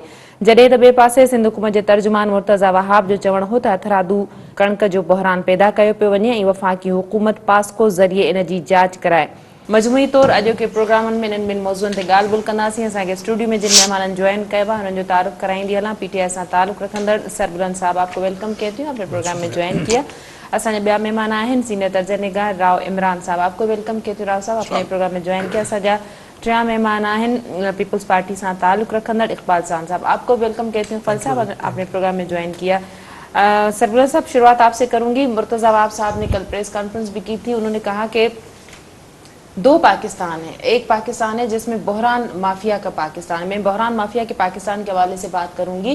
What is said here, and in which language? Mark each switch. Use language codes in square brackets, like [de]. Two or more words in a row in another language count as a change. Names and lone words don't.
[sd] जॾहिं त ॿिए पासे सिंध हुकूमत जे तर्जुमान मुर्तज़ा वहाब जो चवणु हो त हथरादू कणक जो बहरान पैदा कयो पियो वञे ऐं वफ़ाक़ी हुकूमत पास्को ज़रिए इन जी जांच कराए। मजमूई तौरु अॼोके प्रोग्रामनि में इन्हनि ॿिनि मौज़ूअनि ते ॻाल्हि ॿोल कंदासीं। असांखे स्टूडियो में जिन महिमाननि ज्वाइन कयो आहे हुननि जो तारुफ़ कराईंदी हलां। PTI सां ताल्लुक़ रखंदड़ सरबरन साहब [ur] آپ کو ویلکم کہتی ہوں، آپنے پروگرام میں جوائن کیا. [sd] असांजा ॿिया महिमान आहिनि सीनियर तर्जनिगार राव इमरान साहब, [ur] آپ کو ویلکم کہتی ہوں راؤ صاحب، آپنے پروگرام میں جوائن کیا. [sd] असांजा टिया मेहमान आहिनि पीपल्स पार्टी सां ताल्लुक़ रखंदड़ इकबाल साहब, [ur] آپ کو ویلکم کہتی ہوں. فل صاحب، آپنے پروگرام میں جوائن کیا۔ سربراہ صاحب، شروعات آپسے کروں گی. مرتضیٰ وہاب صاحب نے کل [en] press conference [ur] بھی کی تھی، انہوں نے کہا کہ دو پاکستان ہے. ایک پاکستان ہے جسمیں بحران مافیا کا پاکستان ہے۔ میں بحران مافیا کے پاکستان کے حوالے سے بات کروں گی.